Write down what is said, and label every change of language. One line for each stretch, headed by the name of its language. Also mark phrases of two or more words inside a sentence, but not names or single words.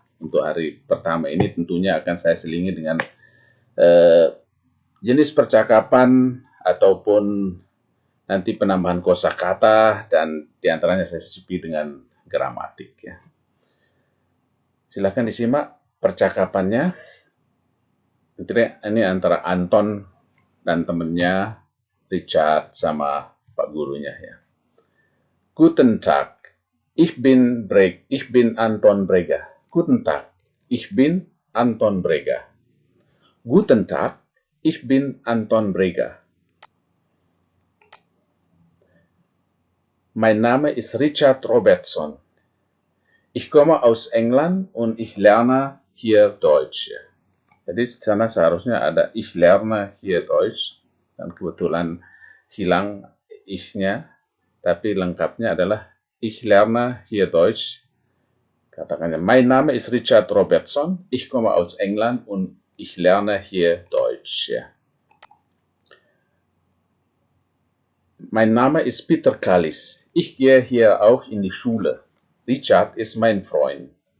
Indonesian: Untuk hari pertama ini tentunya akan saya selingi dengan jenis percakapan ataupun nanti penambahan kosakata, dan diantaranya saya sisipi dengan gramatik ya. Silakan disimak percakapannya. Ini antara Anton dan temennya Richard sama Pak gurunya ya.
German: Guten Tag, ich bin Anton Breger. Guten Tag, ich bin Anton Breger. Guten Tag, ich bin Anton Breger. Mein Name ist Richard Robertson. Ich komme aus England und ich lerne hier Deutsch.
Indonesian: Jadi di sana seharusnya ada
German: ich lerne hier Deutsch,
Indonesian: dan kebetulan hilang ich-nya, tapi lengkapnya adalah
German: ich lerne hier Deutsch. Katakannya, mein Name ist Richard Robertson, ich komme aus England und ich lerne hier Deutsch. Ja. Mein Name ist Peter Kallis. Ich gehe hier auch in die Schule. Richard ist mein Freund.